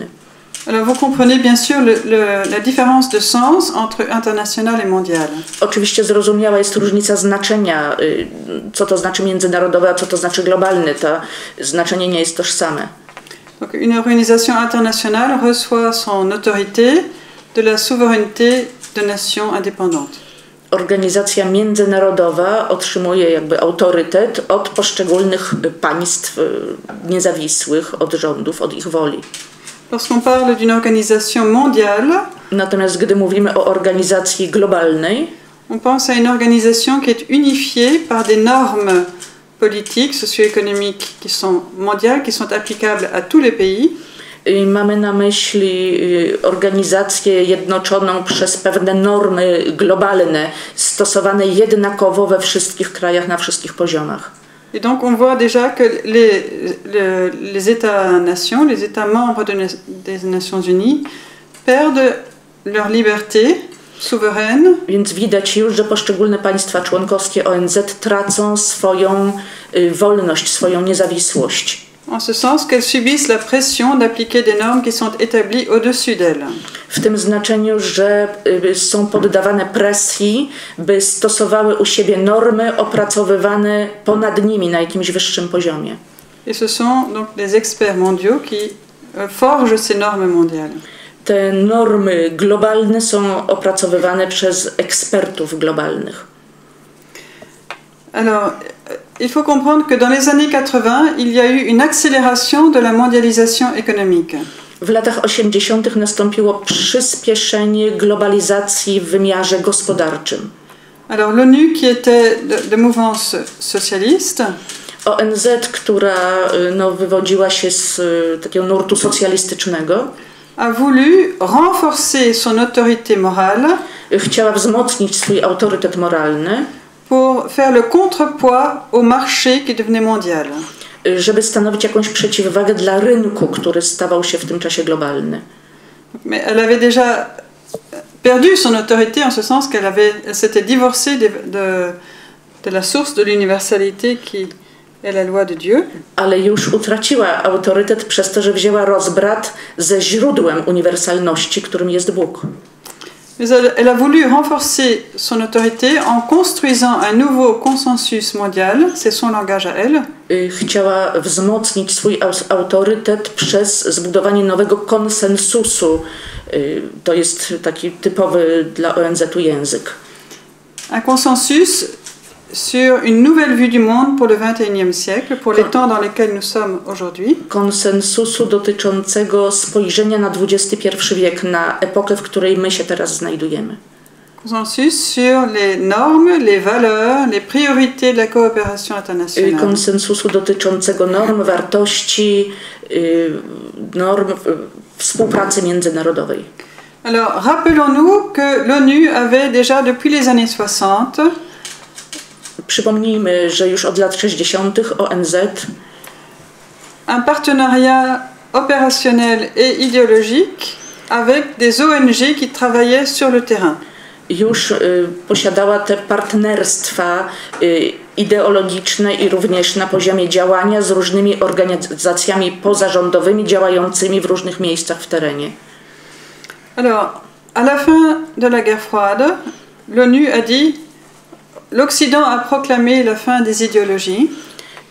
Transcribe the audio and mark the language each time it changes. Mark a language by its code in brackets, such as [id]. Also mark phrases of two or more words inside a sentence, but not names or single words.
[fr] Alors vous comprenez bien sûr la différence de sens entre international et mondial. [pl] Oczywiście zrozumiała jest różnica znaczenia, co to znaczy międzynarodowe, a co to znaczy globalny. To znaczenie nie jest tożsame. [fr] Donc une organisation internationale reçoit son autorité de la souveraineté de nations indépendantes. [pl] Organizacja międzynarodowa otrzymuje jakby autorytet od poszczególnych państw niezawisłych, od rządów, od ich woli. [fr] Lorsqu'on parle d'une organisation mondiale, [pl] natomiast gdy mówimy o organizacji globalnej, [fr] on pense à une organisation qui est unifiée par des normes politiques, socio-économiques qui sont mondiales, qui sont applicables à tous les pays. [pl] Mamy na myśli organizację jednoczoną przez pewne normy globalne, stosowane jednakowo we wszystkich krajach, na wszystkich poziomach. [fr] Et donc on voit déjà que les États-nations, les États membres des Nations Unies perdent leur liberté souveraine. [pl] Więc widać już, że poszczególne państwa członkowskie ONZ tracą swoją wolność, swoją niezawisłość. [fr] En ce sens qu'elles subissent la pression d'appliquer des normes qui sont établies au-dessus d'elles. [pl] W tym znaczeniu, że są poddawane presji, by stosowały u siebie normy opracowywane ponad nimi na jakimś wyższym poziomie. [fr] Et ce sont donc les experts mondiaux qui forgent ces normes mondiales. [pl] Te normy globalne są opracowywane przez ekspertów globalnych. [fr] Alors, il faut comprendre que dans les années 80, il y a eu une accélération de la mondialisation économique. [pl] W latach 80. nastąpiło przyspieszenie globalizacji w wymiarze gospodarczym. [fr] Alors l'ONU, qui était de mouvance socialiste, [pl] ONZ, która wywodziła się z takiego nurtu socjalistycznego, [fr] a voulu renforcer son autorité morale, [pl] chciała wzmocnić swój autorytet moralny, [fr] pour faire le contrepoids au marché qui devenait mondial. [pl] Żeby stanowić jakąś przeciwwagę dla rynku, który stawał się w tym czasie globalny. [fr] Mais elle avait déjà perdu son autorité en ce sens qu'elle s'était divorcée de la source de l'universalité qui est la loi de Dieu. [pl] Ale już utraciła autorytet przez to, że wzięła rozbrat ze źródłem uniwersalności, którym jest Bóg. [fr] Mais elle a voulu renforcer son autorité en construisant un nouveau consensus mondial, c'est son langage à elle. [pl] Chciała wzmocnić swój autorytet przez zbudowanie nowego konsensusu. To jest taki typowy dla ONZ-u język. [fr] Un consensus sur une nouvelle vue du monde pour le XXIe siècle, pour les temps dans lesquels nous sommes aujourd'hui. [pl] Konsensusu dotyczącego spojrzenia na XXI wiek, na epokę, w której my się teraz znajdujemy. [fr] Consensus sur les normes, les valeurs, les priorités de la coopération internationale. [pl] Konsensusu dotyczącego norm, wartości, norm współpracy międzynarodowej. [fr] Alors, rappelons-nous que l'ONU avait déjà depuis les années 60 [pl] Przypomnijmy, że już od lat 60. ONZ [fr] un partenariat opérationnel et idéologique avec des ONG qui travaillaient sur le terrain. [pl] Już posiadała te partnerstwa ideologiczne i również na poziomie działania z różnymi organizacjami pozarządowymi działającymi w różnych miejscach w terenie. [fr] Alors, à la fin de la guerre froide, l'ONU a dit l'Occident a proclamé la fin des idéologies.